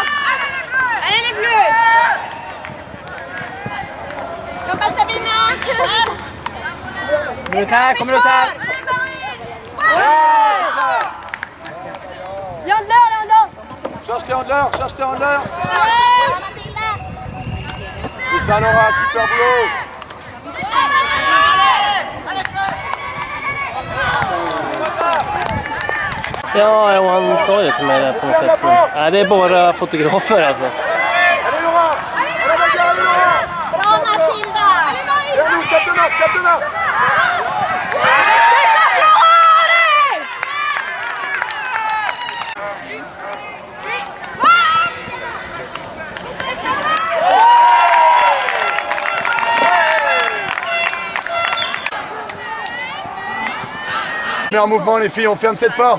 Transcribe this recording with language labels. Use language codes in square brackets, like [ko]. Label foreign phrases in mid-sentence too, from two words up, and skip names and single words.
[fr] Allez les bleus! Comme ça Sabina! Comme le tas! Léandre! Cherche tes handleurs! C'est ça Laura, super boulot! [sv] Ja, Johan sa det till mig där på något sätt. Men, det är bara fotografer alltså. [fr] Allez Laura! À la bagarre, Laura! [sv] Bra Mathilda! [fr] Vers nous, tape de main! Mais en mouvement les filles, on ferme cette porte.